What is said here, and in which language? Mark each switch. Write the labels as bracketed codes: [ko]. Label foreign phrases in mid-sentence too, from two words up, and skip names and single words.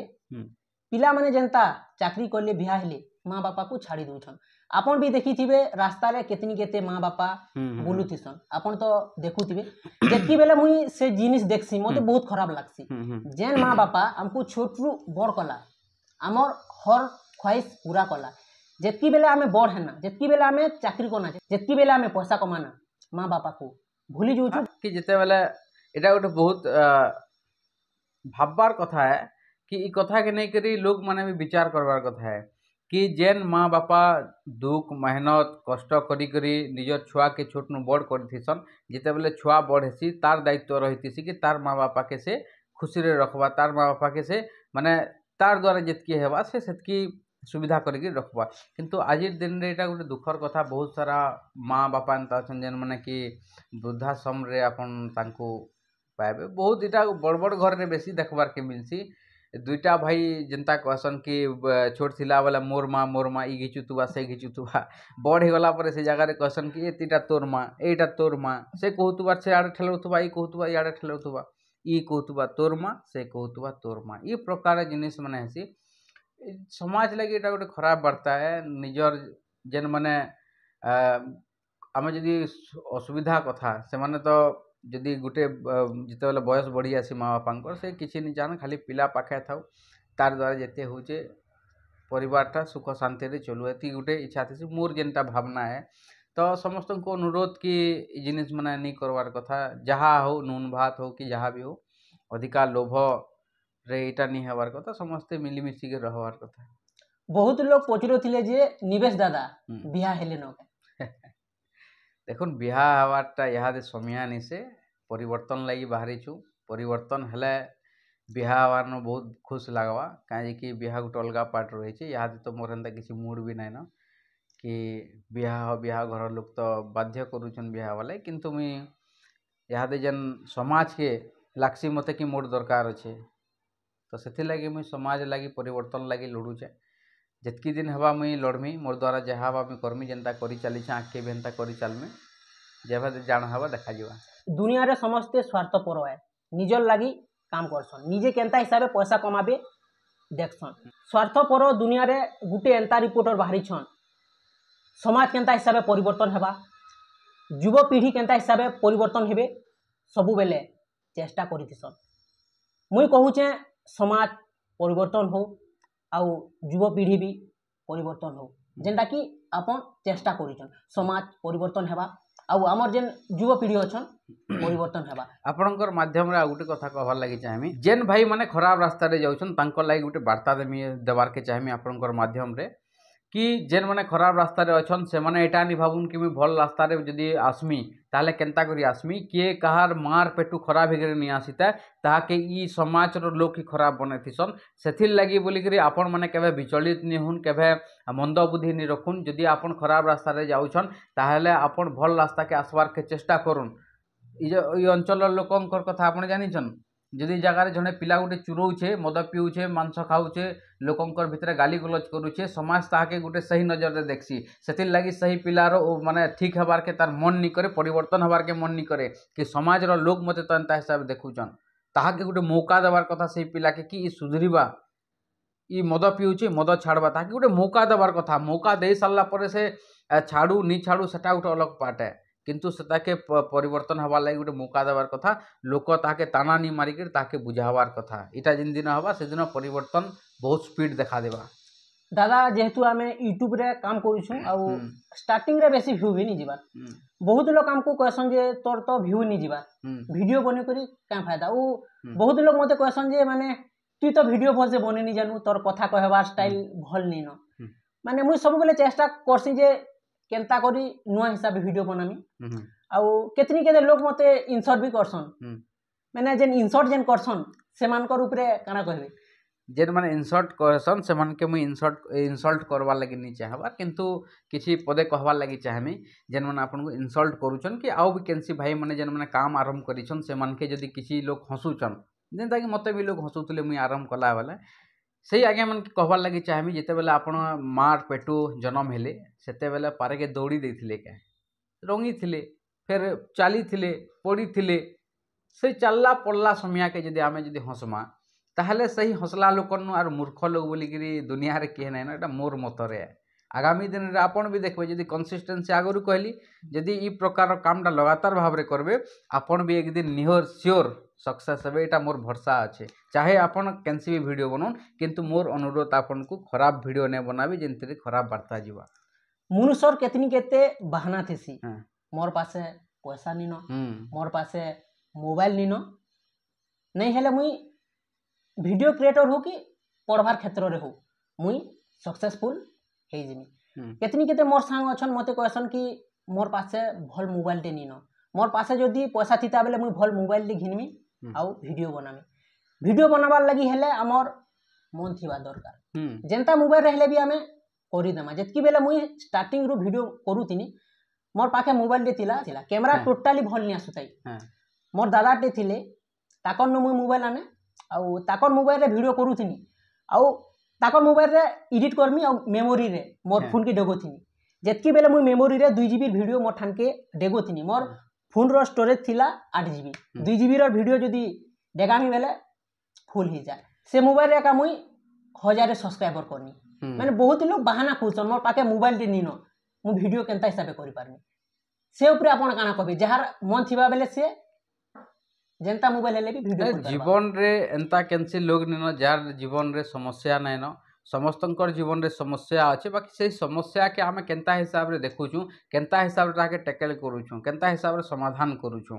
[spv] पिला माने जनता चाकरी करले बिहा हेले माँ बापा को छाड़ी दउछन आपण भी देखिथिबे रास्ता रे केतनी केते माँ बापा बोलुथिसन आपण तो देखुथिबे जेकी बेले मुई से जिनिस देखसी मते बहुत खराब लागसी जेन माँ बापा हमको छोट रु बड़ कला हमर हर ख्वाहिश पूरा कला जितकी बेले आमे बड़ है ना जितकी बेले आमे चाकरी करना जितकी बेले आमे पैसा कमाना माँ बापा को भूली जाऊँ कि जिते बेले एटा गोटे बहुत भाबबार कथा है कि ई कथा के नहीं करी लोग माने भी विचार करबार कथा है कि जेन माँ बापा दुख मेहनत कष्ट करी करी निजर छुआ के छोट नु बड़ करथिसन जिते बेले छुआ बड़ हेसी तार दायित्व रहिथिसी कि तार माँ बापा के से खुशी रे रखबा तार माँ बापा के से माने तार द्वारा जितकी हेबा से सेतकी सुविधा करके रखबा किंतु आज दिन रे एटा गोटे दुखर कथा बहुत सारा माँ बापा एंता अछन जेन माने कि वृद्धाश्रम रे आपन तांको पाइबे बहुत इटा बड़ बड़ घर रे बेसी देखबार के मिलसी दुईटा भाई जनता कहसन कि छोट थिला वाला मोर माँ ई घिचुतुबा से घिचुतुबा बड़ हे गला पर से जगह रे कहसन कि एतिटा तोर माँ एटा तोर माँ से कहतुबा से आड़े ठेलउतुबा ई कहतुबा याड़े ठेलउतुबा ई कहतुबा तोर माँ से कहतुबा तोर माँ ई प्रकार जिनिस माने हेसी समाज लगे एटा गोटे खराब वार्ता है निजर जेन माने आम जदि असुविधा कथा से माने तो जदि गोटे जिते बेले बयस बढ़ी आसी माँ बापा से किसी नहीं जान खाली पिला पाखे थाउ तार द्वारा जिते होचे परिवारटा सुख शांति रे चलू एति गोटे इच्छा थी मोर जेनटा भावना है तो समस्त को अनुरोध कि जिनिस माने नहीं करवार कथा जहाँ हो नून भात हो कि जहाँ भी हो अधिका लोभ रे इटा नहीं हवार कथा समस्ते मिलीमिशी के रहवार कथा बहुत लोग पचरुथिले जे निवेश दादा बिहा हेले न देखुन बिहा हवारटा इहादे समिया निसे परिवर्तन लगी बाहरी छु परिवर्तन हेले बिहा हवार न बहुत खुश लागवा काहे कि बिहा गोटे अलगा पार्ट रही छे इहादे तो मोर एंता किसी मूड भी नाइन कि बिहा घर लोग तो बाध्य करूछन बिहा वाले किंतु मुई इहादे जेन समाज के लाक्सी मते कि मोर दरकार अच्छे तो से लगी मुई समाज लगी परिवर्तन लगी लड़ुचे जितकी दिन हवा मुई लड़मी मोर द्वारा जहाँ हवा मुई करमी जेनता करी चली आगे भी एंता करी चलमी जब जान हवा देखा जावा दुनिया रे समस्ते स्वार्थपर है निजर लगी काम करसन निजे केंता हिसाब से पैसा कमाबे देखसन स्वार्थपर दुनिया रे गुटे एंता रिपोर्टर बाहरी छन समाज केंता हिसाब से परिवर्तन हेबा युवपीढ़ी केन्ता हिसाब से परिवर्तन हेबे सबु बेले चेष्टा करिथिसन। मुई कहूचे समाज परिवर्तन हो आउ युवपीढ़ी भी परिवर्तन हो, जेनटा कि आपन चेष्टा करिछन समाज परिवर्तन हेबा आउ आमर जेन युवपीढ़ी अछन परिवर्तन हेबा। आपणकर माध्यम रे गोटे कथा कहबार लगी चाहमी, जेन भाई माने खराब रास्ता रे जाउछन तांकर लागि गोटे वार्ता देबार के चाहमी आपणकर माध्यम रे कि जेन माने खराब रास्ता रे अछन से माने एटा नि भाबुन कि मुई भल रास्ता रे जदी आसमी ताले केनता करी आसमी, किए कहार मार पेटू खराब हेगरे नि आसीता ताहाके ई समाज रो लोक ही खराब बनेथिसन। सेथिर लागि बोली करी आपण माने केबे विचलित नि हुन, केबे मंद बुद्धि नि रखुन। जदी आपण खराब रास्ता रे जाउछन ताहले आपण भल रास्ता के आसबार के चेष्टा करुन। ई अंचल लोकंकर कथा आपण जानिछन, जदि जगार जड़े पिला गोटे चुरोचे मद पिऊे मांस खाऊे लोकंकर भितर गाली गलज करुचे, समाज ताके गोटे सही नजर रे देखसी। सेथिर लगी सही पिलार माने ठीक हबार के तार मन नि करे, परिवर्तन हबार के मन नि करे कि समाज रो लोक मते तो एंता हिसाब देखुचन, ताहाके गोटे मौका देवार कथा सही पिला के कि ई सुधरीबा, ई मद पिऊे मद छाड़बा, ताके गोटे मौका देवार कथा। मौका दे सारला परे से छाड़ू नि छाड़ू सेटा गोटे अलग पार्ट है, किंतु सेटाके परिवर्तन हबार लागि गोटे मौका देवार कथा। लोक ताके ताना नि मारिक ताके बुझावार कथा। इटा जिन दिन हवा से दिन परिवर्तन बहुत स्पीड देखा देबा। दादा जेहेतु आम यूट्यूब रे काम करूछु आउ स्टार्टिंग रे बेसी व्यू भी नहीं जीवार, बहुत लोग हमको कहसन जे तोर तो व्यू नहीं जीवार, वीडियो बने करी [hi] क्या फायदा। [spv] वो बहुत लोग मते कहसन जे माने तू तो वीडियो भल से बने नहीं जानू, तोर कथा कहबार स्टाइल भल नहीं न। माने मुई सब बेले चेष्टा करसी जे केनता करी नुआ हिसाब वीडियो बनामी आउ केतनी केते लोग मते इनसर्ट भी करसन, माने जेन इनसर्ट जेन करसन सेमानकर ऊपरे काना कहबे, जेन माने इनसल्ट करसन से मन के मुई इनसल्ट करवार लगी नहीं चाहबार, किंतु किसी पदे कहवार लगी चाहमी जेन माने आपन को इनसल्ट करूछन कि आउ भी केनसी भाई माने जेन माने काम आरंभ करिछन से मन के जदी किसी लोग हंसुछन, जेनता कि मते भी लोग हंसुतले मुई आरंभ कला वाला सही आगे मन के कहवार लगी चाहमी। जेते बेले आपण मार पेटू जन्म हेले सेते बेले पारे के दौड़ी देथिले, के रंगी थिले, फिर चाली थिले, पड़ी थिले, से चलला पड़ला समय के जदी आमे जदी हंसमा ताहले सही हंसला लोकन आर मूर्ख लोग बोलिकी दुनिया रे किए ना एटा मोर मतरे। आगामी दिन रे आपण भी देखबे जदी कंसिस्टेंसी आगरु कहली जदी ई प्रकार कामटा लगातार भाव रे करबे आपण भी एक दिन निहोर [en] sure success [spv] हेबे, एटा मोर भरोसा अच्छे। चाहे आपण केनसी भी वीडियो बनौन, किंतु मोर अनुरोध आपण को खराब वीडियो ने बनाबी जेंतरे खराब वार्ता जीवा। मनुष्यर केतनी केते बहाना थेसी, मोर पासे पैसा नीन, मोर पासे मोबाइल नीन, नहीं हेले मुई [en] video creator [spv] हो कि पढ़वार क्षेत्र रे हो मुई सक्सेसफुल हे जिमी। केतनी केते मोर सांग अछन मते कहसन कि मोर पासे भल मोबाइल टे नीन, मोर पासे जदी पैसा थिता बेले मुई भल मोबाइल टे घिनमी आउ वीडियो बनामी। वीडियो बनाबार लगी हेले हमर मन थिबा दरकार, जेंता मोबाइल रे हेले भी आमे करि देमा। जेतकी बेले मुई स्टार्टिंग रो वीडियो करूतिनी मोर पाखे मोबाइल टे थिला, [en] camera totally [spv] भल नि आसुताई। मोर दादा टे थिले ताकर न मुई मोबाइल आने आउ ताकर मोबाइल रे वीडियो करूथिनी आउ ताकर मोबाइल रे एडिट करमी आउ मेमोरी रे मोर फोन के डेगोथिनी। जेतकी बेले मुई मेमोरी रे 2 GB वीडियो मोर ठान के डेगोथिनी, मोर फोन रो स्टोरेज थिला 8 GB, 2 GB रो वीडियो जदी डेगामी बेले फुल ही जाए। से मोबाइल रे का मुई 1000 सब्सक्राइबर करनी, माने बहुत लोग बहाना खुचन मोर पाके मोबाइल टे नीन मु वीडियो केनता हिसाब करि पारमी। से ऊपर आपण काना कहबे जहार मन थिबा बेले से जेंता मोबाइल हेले भी वीडियो जीवन रे एंता केनसी लोग नीन जार जीवन रे समस्या नाइन, समस्तंकर जीवन रे समस्या अच्छे, बाकी से समस्या के आमे केनता हिसाब रे देखुछु, केनता हिसाब रे ताके टैकल करूछु, केनता हिसाब रे समाधान करूछु।